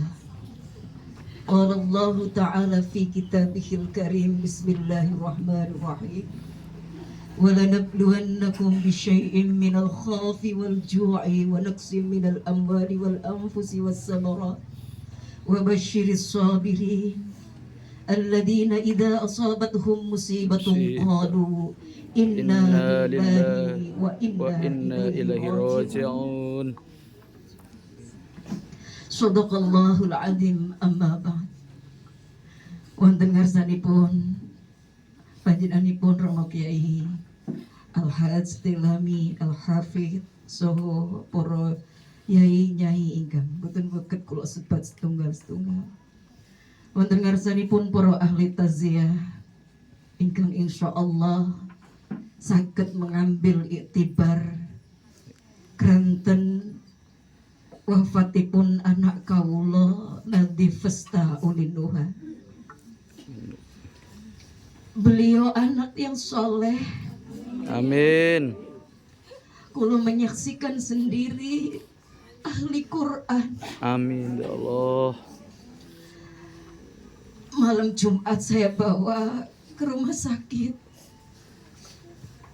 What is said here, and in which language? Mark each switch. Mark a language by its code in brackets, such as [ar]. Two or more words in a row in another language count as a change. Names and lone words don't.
[ar] قال الله تعالى في كتابه الكريم، بسم الله الرحمن الرحيم, وَلَنَبْلُوَنَّكُمْ بِشَيْءٍ مِّنَ الْخَوْفِ وَالْجُوعِ وَنَقْصٍ مِّنَ الْأَمْوَالِ وَالْأَنفُسِ وَالثَّمَرَاتِ وَبَشِّرِ الصَّابِرِينَ الَّذِينَ إِذَا أَصَابَتْهُمْ مُصِيبَةٌ قَالُوا إِنَّا لِلَّهِ وَإِنَّا إِلَيْهِ raji'un. صدق الله العظيم. أما بعد. [jv] Wonten ngarsanipun panjenenganipun Romo Kiai Al-Hadz Tilami Al-Hafidz saha para yai nyai ingkang boten weket kula sebat setunggal-setunggal. Wonten ngarsanipun para ahli taziah ingkang insyaallah saged [id] mengambil iktibar [jv] kranten wafatipun anak kawula Nadhif Festa Ulinuha. [id] Beliau anak yang soleh. Amin. Kula menyaksikan sendiri ahli Quran. [ar] آمين يا الله. [id] Malam Jumat saya bawa ke rumah sakit.